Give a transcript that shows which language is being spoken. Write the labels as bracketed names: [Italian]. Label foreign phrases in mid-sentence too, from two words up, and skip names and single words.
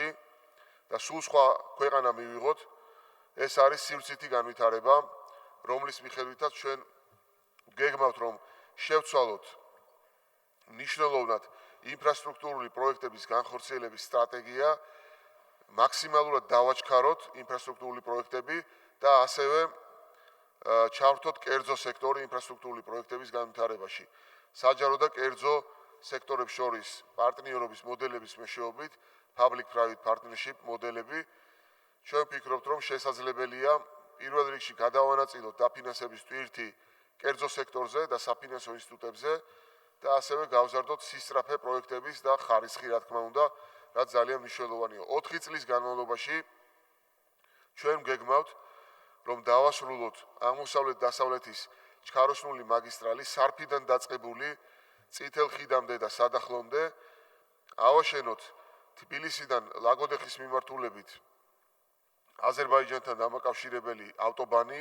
[Georgian] და სულ სხვა ქვეყანა მივიღოთ, ეს არის სივრცითი განვითარება, რომლის მიხედვითაც ჩვენ გეგმავთ, რომ შევცვალოთ მნიშვნელოვნად ინფრასტრუქტურული პროექტების განხორციელების სტრატეგია, მაქსიმალურად დავაჩქაროთ ინფრასტრუქტურული პროექტები და ასევე ჩავრთოთ კერძო სექტორი ინფრასტრუქტურული პროექტების განვითარებაში. საჯარო და კერძო სექტორებს შორის პარტნიორობის მოდელების მეშვეობით, [English] public-private partnership [Georgian] მოდელები, ჩვენ ვფიქრობთ, რომ შესაძლებელია პირველ რიგში გადავანაწილოთ დაფინანსების ტვირთი კერძო სექტორზე და საფინანსო ინსტიტუტებზე და ასევე გავზარდოთ სისწრაფე პროექტების და ხარისხი, რა თქმა უნდა, რაც ძალიან მნიშვნელოვანია. 4 წლის განმავლობაში ჩვენ გეგმავთ, რომ დავასრულოთ აღმოსავლეთ-დასავლეთის ჩქაროსნული მაგისტრალი სარფიდან დაწყებული წითელ ხიდამდე და სადახლომდე, ავაშენოთ თბილისიდან ლაგოდეხის მიმართულებით აზერბაიჯანთან დამაკავშირებელი ავტობანი,